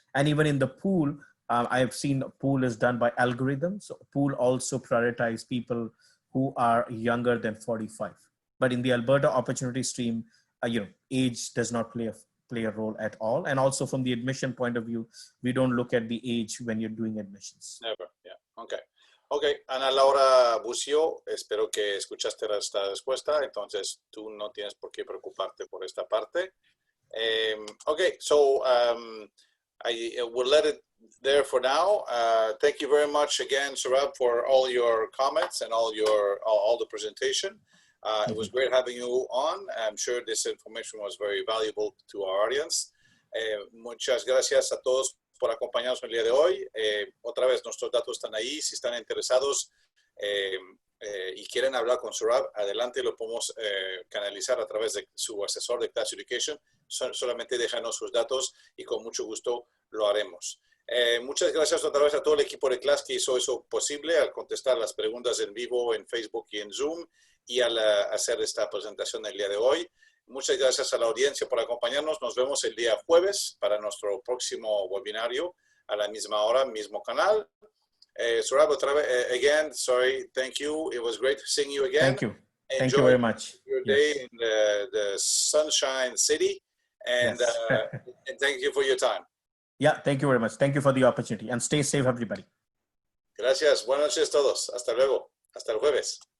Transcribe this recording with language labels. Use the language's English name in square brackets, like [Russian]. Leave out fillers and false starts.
[English] And even in the pool, I have seen a pool is done by algorithms. So pool also prioritize people who are younger than 45. But in the Alberta Opportunity Stream, age does not play a role at all. And also from the admission point of view, we don't look at the age when you're doing admissions. Never, yeah, okay. [Spanish] Ok, Ana Laura Bucio, espero que escuchaste esta respuesta, entonces tú no tienes por qué preocuparte por esta parte. [English] Okay, so I will let it there for now. Thank you very much again, Surab, for all your comments and all the presentation. It was great having you on. I'm sure this information was very valuable to our audience. [Spanish] Muchas gracias a todos por acompañarnos el día de hoy. Otra vez, nuestros datos están ahí. Si están interesados y quieren hablar con Surab, adelante, lo podemos canalizar a través de su asesor de Class Education. Solamente déjanos sus datos y con mucho gusto lo haremos. Muchas gracias otra vez a todo el equipo de Class que hizo eso posible al contestar las preguntas en vivo en Facebook y en Zoom y al hacer esta presentación el día de hoy. Muchas gracias a la audiencia por acompañarnos. Nos vemos el día jueves para nuestro próximo webinario a la misma hora, mismo canal. [English] Surab, [Spanish] otra vez, [English] again, sorry, thank you. It was great seeing you again. Thank you. Thank you very much. Your day in the Sunshine City. And, and thank you for your time. Yeah, thank you very much. Thank you for the opportunity. And stay safe, everybody. [Spanish] Gracias. Buenas noches a todos. Hasta luego. Hasta el jueves.